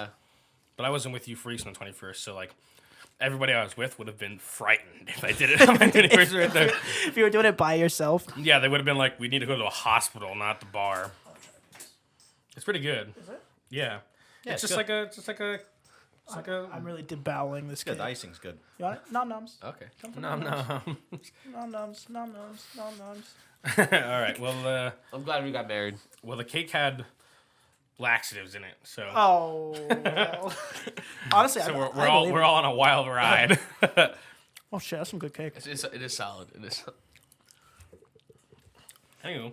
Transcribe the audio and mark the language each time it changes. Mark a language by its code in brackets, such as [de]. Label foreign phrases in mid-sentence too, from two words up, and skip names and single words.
[en] But I wasn't with you for East on the 21st, so like everybody I was with would have been frightened if I did it on my 21st birthday. If you were doing it by yourself. Yeah, they would have been like, we need to go to a hospital, not the bar. It's pretty good. Is it? Yeah. Yeah, it's it's just good. like a I'm really debowling this Good. kid. The icing's good. You want it? Nom noms. Okay. no. Nom noms. Nom noms. Nom noms. All right. Well, I'm glad we got married. the cake had laxatives in it, so Oh. Well. Honestly, so I we're believe all it. on a wild ride. Oh shit, that's some good cake. It is solid. It is. Anyway,